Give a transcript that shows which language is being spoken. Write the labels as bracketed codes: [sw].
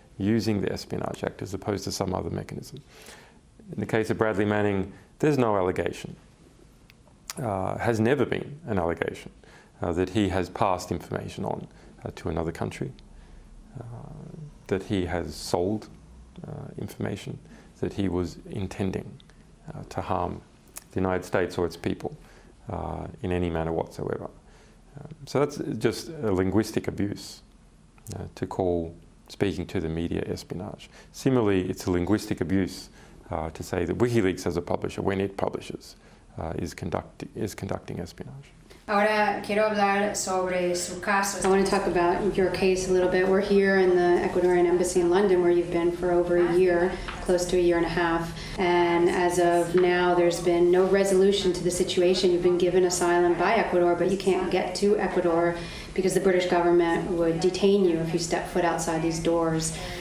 [en] using the Espionage Act as opposed to some other mechanism. In the case of Bradley Manning, there's no allegation, has never been an allegation, that he has passed information on to another country, that he has sold information, that he was intending to harm the United States or its people in any manner whatsoever. So that's just a linguistic abuse to call speaking to the media espionage. Similarly, it's a linguistic abuse to say that WikiLeaks as a publisher, when it publishes, is conducting espionage. [es] Ahora quiero hablar sobre su caso. [en] I want to talk about your case a little bit. We're here in the Ecuadorian Embassy in London, where you've been for over a year, close to a year and a half. And as of now, there's been no resolution to the situation. You've been given asylum by Ecuador, but you can't get to Ecuador because the British government would detain you if you step foot outside these doors.